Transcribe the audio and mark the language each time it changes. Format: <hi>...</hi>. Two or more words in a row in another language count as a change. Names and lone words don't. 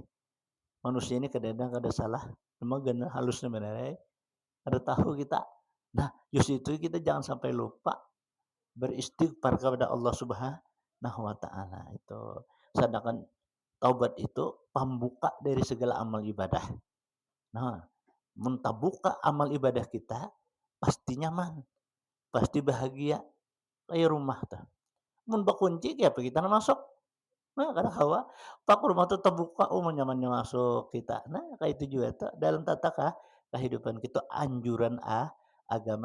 <bjn>Manusia ini kadang-kadang kada salah, cuma gana halus sebenarnya, kada tahu kita. Nah, justru itu kita jangan sampai lupa beristighfar kepada Allah</bjn> <ar>سبحانه وتعالى</ar> <bjn>itu. Sedangkan taubat itu pembuka dari segala amal ibadah. Nah, mun amal ibadah kita pasti nyaman, pasti bahagia kayak rumah tuh. Mun bakunci ya kita masuk. Nah, kadang hawa, pak rumah tuh terbuka, nyamannya masuk kita. Nah, kayak itu juga tuh dalam tata kehidupan kita anjuran agama.</bjn>